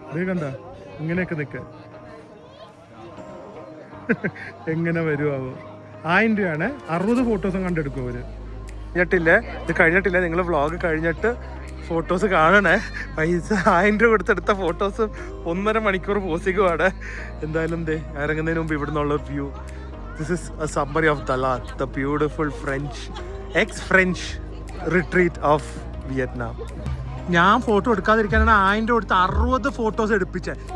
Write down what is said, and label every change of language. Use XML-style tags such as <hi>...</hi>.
<ml>കണ്ട ഇങ്ങനെയൊക്കെ നിൽക്ക എങ്ങനെ വരുമാവോ. 1000 രൂപയാണ്. 60 ഫോട്ടോസും കണ്ടെടുക്കും അവര്. കഴിഞ്ഞിട്ടില്ലേ, ഇത് കഴിഞ്ഞിട്ടില്ല. നിങ്ങൾ വ്ളോഗ് കഴിഞ്ഞിട്ട് ഫോട്ടോസ് കാണണേ. പൈസ 1000 രൂപ കൊടുത്തെടുത്ത ഫോട്ടോസ് 1.5 മണിക്കൂർ പോസിക്കുവാണ്. എന്തായാലും ഇറങ്ങുന്നതിന് മുമ്പ് ഇവിടെ നിന്നുള്ള view</ml> <en>This is a summary of Dalat, the beautiful ex-French retreat of Vietnam.</en> <ml>ഞാൻ ഫോട്ടോ എടുക്കാതിരിക്കാനാണ് 1000 കൊടുത്ത് 60 ഫോട്ടോസ് എടുപ്പിച്ചേ.</ml>